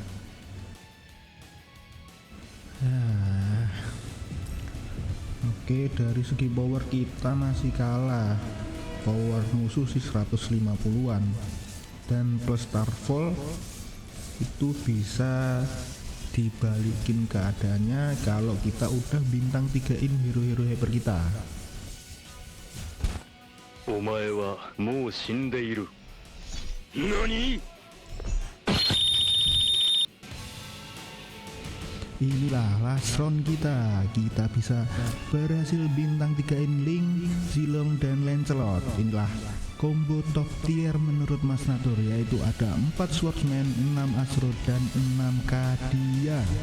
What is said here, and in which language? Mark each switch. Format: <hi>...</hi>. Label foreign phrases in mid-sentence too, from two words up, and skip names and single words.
<id>Oke, dari segi power kita masih kalah. Power musuh sih 150-an dan plus Starfall itu bisa dibalikin keadaannya kalau kita udah bintang 3-in hero-hero hyper kita.</id> <ja>お前はもう死んでいる。何?</ja> <id>Inilah</id> <en>last round</en> <id>kita bisa berhasil bintang 3-in link, Zilong dan Lancelot. Inilah combo</id> <en>top tier</en> <id>menurut Mas Natur, yaitu ada 4 swordsman, 6 Astro dan 6 Kadia.</id>